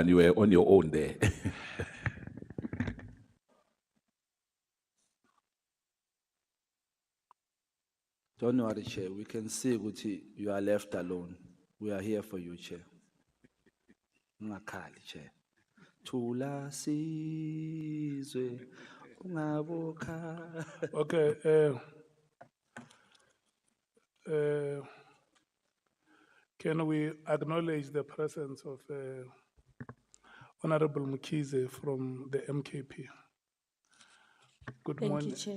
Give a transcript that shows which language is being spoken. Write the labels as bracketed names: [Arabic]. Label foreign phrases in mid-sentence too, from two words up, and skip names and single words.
[English] You were on your own there. Don't worry, Chair. We can see Guti, you are left alone. We are here for you, Chair. [Zulu] Ungakhali, Chair. Thula sizwe, ungabokha. [English] Okay. Can we acknowledge the presence of Honorable Mkhize from the MKP? Good Thank you, morning. Chair.